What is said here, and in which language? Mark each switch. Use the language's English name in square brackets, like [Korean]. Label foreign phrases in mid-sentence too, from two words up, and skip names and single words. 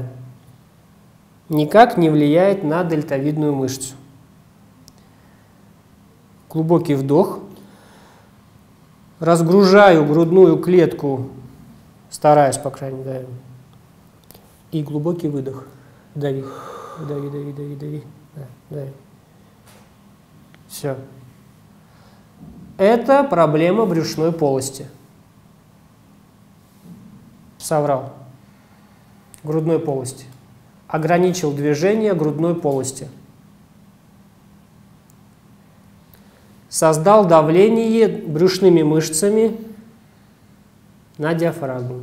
[Russian] Никак не влияет на дельтовидную мышцу. Глубокий вдох. Разгружаю грудную клетку, стараюсь, по крайней мере, и глубокий выдох. Дави, дави, дави, дави, дави. Да, дави. Все. Это проблема брюшной полости. Соврал. Грудной полости. Ограничил движение грудной полости. Создал давление брюшными мышцами на диафрагму.